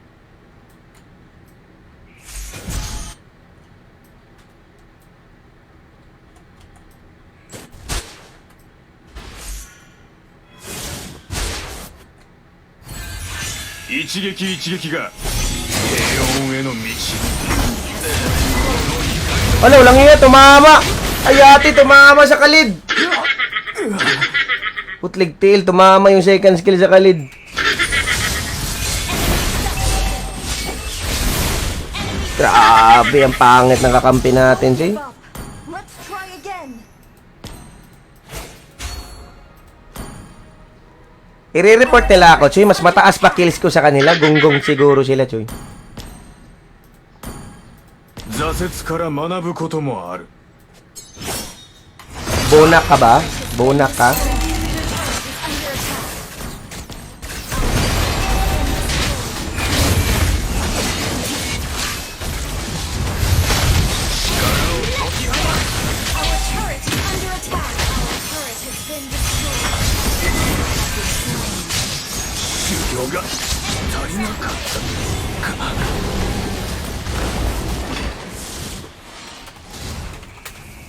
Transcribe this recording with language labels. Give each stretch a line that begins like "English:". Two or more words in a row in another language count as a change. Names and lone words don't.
Japanese: 一撃一撃が平穏への道。
Filipino: Wala, walang iya. Tumama! Ay, ate, tumama sa kalid! Putlig tail, tumama yung
English: second skill
Filipino: sa kalid. Grabe, ang pangit ng kakampi natin, Joy.
English: Let's try again.
Filipino: I-report nila ako, Choy. Mas mataas pa kills ko sa kanila. Gunggong siguro sila, Choy.
Japanese: 挫折から学ぶこともある。
Filipino: Bonak ka ba? Bonak ka?
English: Our turret is under attack. Our turret has been destroyed.
Japanese: 修行が足りなかったか。